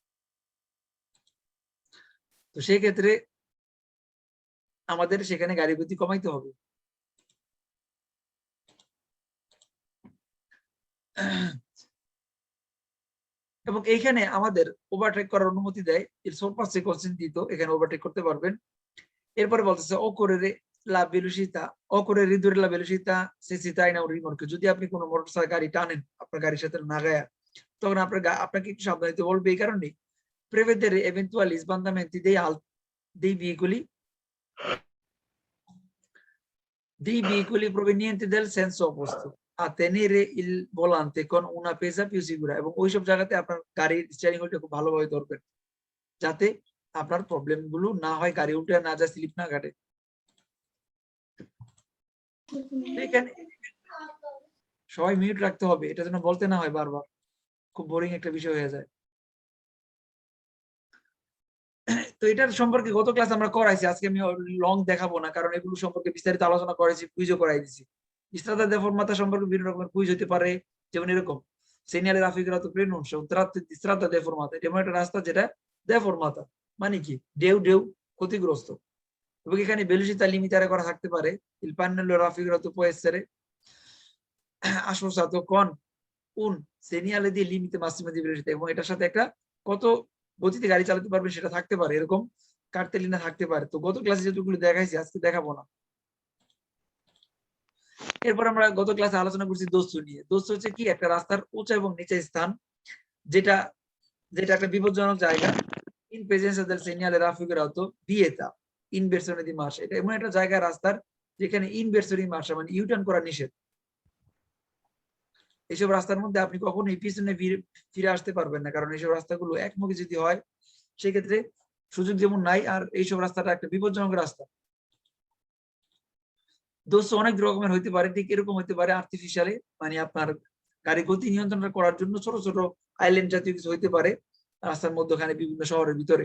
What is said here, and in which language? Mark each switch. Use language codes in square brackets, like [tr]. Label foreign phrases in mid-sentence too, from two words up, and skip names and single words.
[bn] তো সেই ক্ষেত্রে আমাদের সেখানে গাড়ির গতি কমাইতে হবে। এবং এইখানে আমাদের ওভারটেক করার অনুমতি দেয়, [it] il sorpasso consentito, [bn] এখানে ওভারটেক করতে পারবেন। এরপরে বলতেছে [it] occorre la velocità, occorre ridurre la velocità se si traina un rimorchio, [bn] যদি আপনি কোনো মোটরসাইকেল গাড়ি টানেন আপনার গাড়ির সাথে লাগায়া, তখন আপনাকে একটু সাবধান হতে বলবে। এই কারণে [it] prevedere eventuali sbandamenti dei veicoli provenienti del senso opposto, a tenere il volante con una pesa più sicura, [bn] এবং ওইসব জায়গাতে আপনার গাড়ির স্টিয়ারিং হুইলটা খুব ভালোভাবে ধরবেন যাতে আপনার প্রবলেম গুলো না হয়, গাড়ি উল্টে না যায়, স্লিপ না কাটে। এখানে সবাই মিউট রাখতে হবে, এটা যেন বলতে না হয় বারবার, খুব বোরিং একটা বিষয় হয়ে যায়। তো এটার সম্পর্কে গত ক্লাস আমরা করাইছি, আজকে আমি লং দেখাবো না, কারণ এগুলো সম্পর্কে বিস্তারিত আলোচনা করেছি, কুইজও করাই দিছি। [it] strada deformata [bn] সম্পর্কে বিভিন্ন রকমের কুইজ হতে পারে, যেমন এরকম [it] segnale raffigurato preannuncio un tratto di strada deformata, [bn] এটা একটা রাস্তা যেটা deformata মানে কি, ঢেউ ঢেউ ক্ষতিগ্রস্ত। এবং এখানে [it] velocità limitare [bn] করা থাকতে পারে, [it] il pannello raffigurato può essere associato con un segnale di limite massimo di velocità, [bn] এবং এটার সাথে একটা কত গতিতে গাড়ি চালাতে পারবে সেটা থাকতে পারে, এরকম কার্তেলিনা থাকতে পারে। তো গত ক্লাসে যেগুলো দেখাইছি আজকে দেখাবো না। এরপর আমরা গত ক্লাসে আলোচনা করছি দোস্ত নিয়ে। দোস্ত হচ্ছে কি, একটা রাস্তার উঁচা এবং নিচা স্থান, যেটা একটা বিপজ্জনক জায়গা। [it] in presenza del segnale raffigurato vieta inversione di marcia, [bn] এটা এমন একটা জায়গা রাস্তার যেখানে [it] inversione marcia [bn] মানে ইউটার্ন করা নিষেধ। এইসব রাস্তার মধ্যে আপনি কখনোই পিছনে ফিরে আসতে পারবেন না, কারণ এইসব রাস্তাগুলো একমুখী যদি হয় সেক্ষেত্রে সুযোগ যেমন নাই, আর এইসব রাস্তাটা একটা বিপজ্জনক রাস্তা। দোষ অনেক রকমের হইতে পারে, ঠিক এরকম হইতে পারে আর্টিফিশিয়ালি, মানে আপনার গাড়ি গতি নিয়ন্ত্রণ করার জন্য ছোট ছোট আইল্যান্ড জাতীয় কিছু হইতে পারে রাস্তার মধ্যখানে বিভিন্ন শহরের ভিতরে।